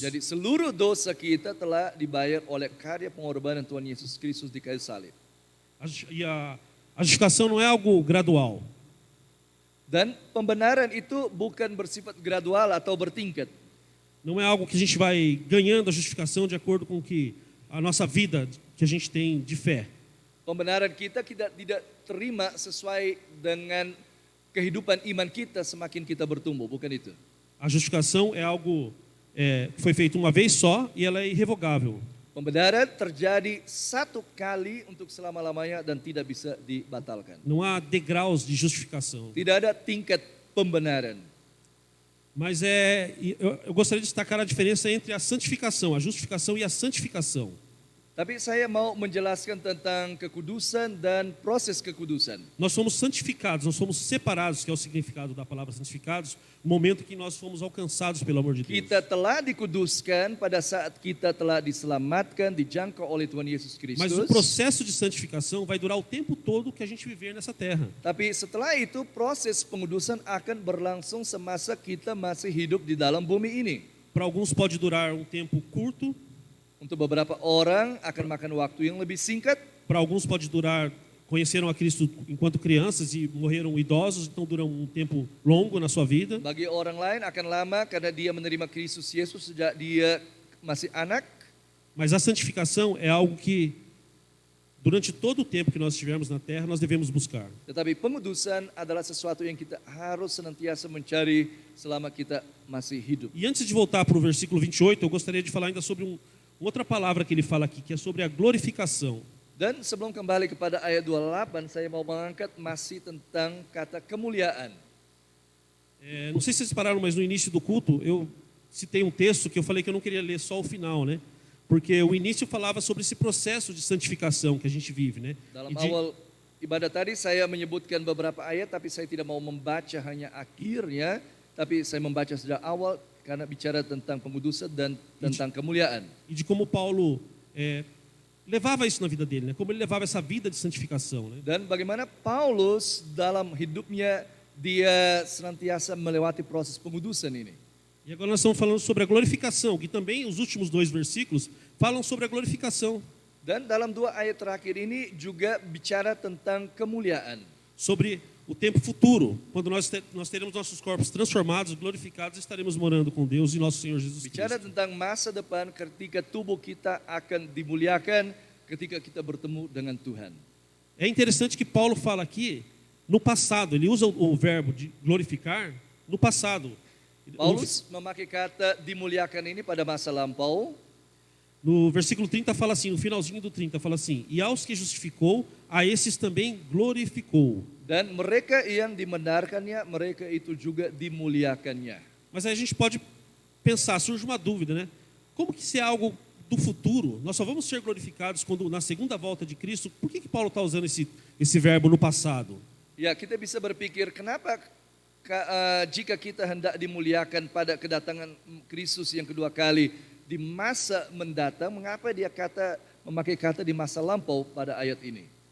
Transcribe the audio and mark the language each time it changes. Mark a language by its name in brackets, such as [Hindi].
[Indonesian] Jadi seluruh dosa kita telah dibayar oleh karya pengorbanan Tuhan Yesus Kristus di kayu salib. [Portuguese] E a justificação não é algo gradual. [Indonesian] Dan pembenaran itu bukan bersifat gradual atau bertingkat. [Portuguese] Não é algo que a gente vai ganhando a justificação de acordo com que a nossa vida que a gente tem de fé. [Indonesian] Pembenaran kita tidak terima sesuai dengan kehidupan iman kita semakin kita bertumbuh, bukan itu. [Portuguese] A justificação é algo que foi feito uma vez só e ela é irrevogável. [Indonesian] Pembenaran terjadi satu kali untuk selama-lamanya dan tidak bisa dibatalkan. [Portuguese] Não há degraus de justificação. [Indonesian] Tidak ada tingkat pembenaran. [Portuguese] Mas eu gostaria de destacar a diferença entre a santificação, a justificação e a santificação. [Indonesian] Tapi saya mau menjelaskan tentang kekudusan dan proses kekudusan. [Portuguese] Nós somos santificados, nós somos separados, que é o significado da palavra santificados, no momento que nós fomos alcançados pelo amor de Deus. [Indonesian] Kita telah dikuduskan pada saat kita telah diselamatkan, dijangkau oleh Tuhan Yesus Kristus. [Portuguese] Mas o processo de santificação vai durar o tempo todo que a gente viver nessa terra. [Indonesian] Tapi setelah itu proses pengudusan akan berlangsung semasa kita masih hidup di dalam bumi ini. [Portuguese] Para alguns pode durar um tempo curto. [Indonesian] Untuk beberapa orang akan makan waktu yang lebih singkat. [Portuguese] Para alguns pode durar, conheceram a Cristo enquanto crianças e morreram idosos, então duram um tempo longo na sua vida. [Indonesian] Bagi orang lain akan lama karena dia menerima Kristus Yesus sejak dia masih anak. [Portuguese] Mas a santificação é algo que durante todo o tempo que nós estivermos na terra nós devemos buscar. [Indonesian] Tetapi pengudusan adalah sesuatu yang kita harus senantiasa mencari selama kita masih hidup. [Portuguese] E antes de voltar para o versículo 28, eu gostaria de falar ainda sobre outra palavra que ele fala aqui, que é sobre a glorificação. [Indonesian] Dan sebelum kembali kepada ayat 28, saya mau mengangkat masih tentang kata kemuliaan. [Portuguese] Não sei se vocês pararam, mas no início do culto eu citei um texto que eu falei que eu não queria ler só o final, né? Porque o início falava sobre esse processo de santificação que a gente vive, né? [Indonesian] Dalam awal ibadah tadi saya menyebutkan beberapa ayat, tapi saya tidak mau membaca hanya akhirnya, tapi saya membaca sejak awal karena bicara tentang pengudusan dan tentang kemuliaan. [Portuguese] E de como Paulo levava isso na vida dele, né? Como ele levava essa vida de santificação, né? [Indonesian] Dan bagaimana Paulus dalam hidupnya dia senantiasa melewati proses pengudusan ini. [Portuguese] E agora nós estamos falando sobre a glorificação, que também os últimos 2 versículos falam sobre a glorificação. [Indonesian] Dan dalam 2 ayat terakhir ini juga bicara tentang kemuliaan. [Portuguese] Sobre o tempo futuro, quando nós teremos nossos corpos transformados, glorificados, estaremos morando com Deus e nosso Senhor Jesus Cristo. [Indonesian] Bicara tentang masa depan ketika tubuh kita akan dimuliakan ketika kita bertemu dengan Tuhan. [Portuguese] É interessante que Paulo fala aqui no passado, ele usa o verbo de glorificar no passado. [Indonesian] Paulus memakai kata dimuliakan ini pada masa lampau. [Portuguese] No versículo 30 fala assim, no finalzinho do 30 fala assim: e aos que justificou, a esses também glorificou. [Indonesian] Dan mereka yang dibenarkannya, mereka itu juga dimuliakannya. [Portuguese] Mas aí a gente pode pensar, surge uma dúvida, né? Como que se é algo do futuro, nós só vamos ser glorificados quando na segunda volta de Cristo. Por que Paulo está usando esse verbo no passado? [Indonesian] Ya, kita bisa berpikir kenapa jika kita hendak dimuliakan pada kedatangan Kristus yang kedua kali di masa mendatang, mengapa dia memakai kata di masa lampau pada ayat ini?